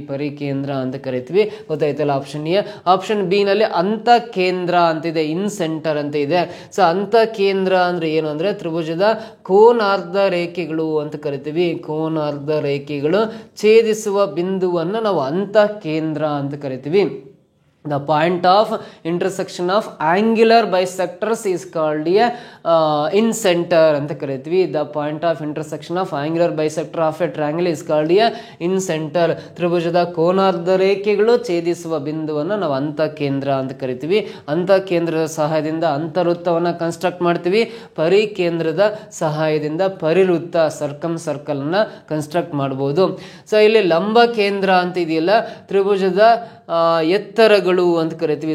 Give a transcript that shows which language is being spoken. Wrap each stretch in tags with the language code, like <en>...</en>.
<kn>ಪರಿಕೇಂದ್ರ ಅಂತ ಕರಿತೀವಿ. ಗೊತ್ತಾಯ್ತಲ್ಲ ಆಪ್ಷನ್ ಎ. ಆಪ್ಷನ್ ಬಿ ನಲ್ಲಿ ಅಂತ ಕೇಂದ್ರ ಅಂತಿದೆ, ಇನ್ ಸೆಂಟರ್ ಅಂತ ಇದೆ. ಸೊ ಅಂತ ಕೇಂದ್ರ ಅಂದ್ರೆ ಏನು ಅಂದ್ರೆ ತ್ರಿಭುಜದ ಕೋನಾರ್ಧ ರೇಖೆಗಳು ಅಂತ ಕರಿತೀವಿ. ಕೋನಾರ್ಧ ರೇಖೆಗಳು ಛೇದಿಸುವ ಬಿಂದುವನ್ನು ನಾವು ಅಂತ ಕೇಂದ್ರ ಅಂತ ಕರಿತೀವಿ.</kn> <en>The point of intersection of angular bisectors is called a in center</en> <kn>ಅಂತ ಕರಿತೀವಿ.</kn> <en>The point of intersection of angular bisector of a triangle is called a in center.</en> <kn>ತ್ರಿಭುಜದ ಕೋನಾರ್ಧ ರೇಖೆಗಳು ಛೇದಿಸುವ ಬಿಂದುವನ್ನು ನಾವು ಅಂತ ಕೇಂದ್ರ ಅಂತ ಕರಿತೀವಿ. ಅಂತ ಕೇಂದ್ರದ ಸಹಾಯದಿಂದ ಅಂತವೃತ್ತವನ್ನು ಕನ್ಸ್ಟ್ರಕ್ಟ್ ಮಾಡ್ತೀವಿ. ಪರಿಕೇಂದ್ರದ ಸಹಾಯದಿಂದ ಪರಿವೃತ್ತ ಸರ್ಕಮ್ ಸರ್ಕಲ್ ಅನ್ನ ಕನ್ಸ್ಟ್ರಕ್ಟ್ ಮಾಡಬಹುದು. ಸೊ ಇಲ್ಲಿ ಲಂಬ ಕೇಂದ್ರ ಅಂತ ಇದೆಯಲ್ಲ, ತ್ರಿಭುಜದ ಎತ್ತರಗಳು ಅಂತ ಕರಿತೀವಿ.</kn>